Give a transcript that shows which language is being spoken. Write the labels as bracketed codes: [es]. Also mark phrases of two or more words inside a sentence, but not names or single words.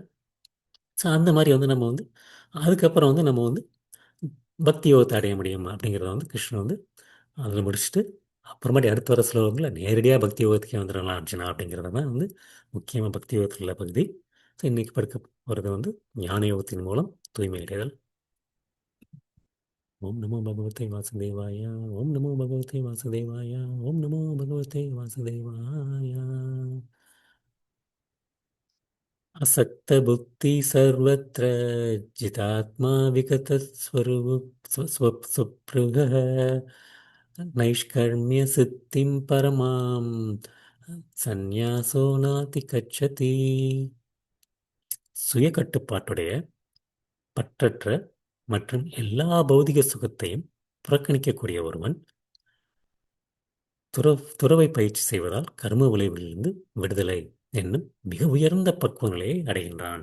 [ta] ஸோ அந்த மாதிரி வந்து நம்ம வந்து அதுக்கப்புறம் வந்து நம்ம வந்து பக்தி யோகத்தை அடைய முடியும் அப்படிங்கிறத வந்து கிருஷ்ணன் வந்து அதில் முடிச்சுட்டு அப்புறமாட்டி அடுத்து வர ஸ்லோகங்களில் நேரடியாக பக்தி யோகத்துக்கே வந்துடலாம் அர்ஜுனா அப்படிங்கிறத தான் வந்து முக்கியமாக பக்தி யோகத்தில் உள்ள பகுதி. ஸோ இன்றைக்கி படுக்க போகிறது வந்து ஞான யோகத்தின் மூலம் தூய்மை அடைதல். [sa] ॐ नमो भगवते वासुदेवाय. ॐ नमो भगवते वासुदेवाय। ॐ नमो भगवते वासुदेवाय. असक्त बुद्धि सर्वत्र जितात्मा विगत स्वरूप स्वपृगः नैष्कर्म्य सिद्धिं परमां सन्न्यासो नाधि गच्छति. [ta] சுய கட்டுப்பாட்டுடைய, பற்றற்ற மற்றும் எல்லா பௌதிக சுகத்தையும் புறக்கணிக்கக்கூடிய ஒருவன் துறவை பயிற்சி செய்வதால் கர்ம விளைவிலிருந்து விடுதலை என்னும் மிக உயர்ந்த பக்குவ நிலையை அடைகின்றான்.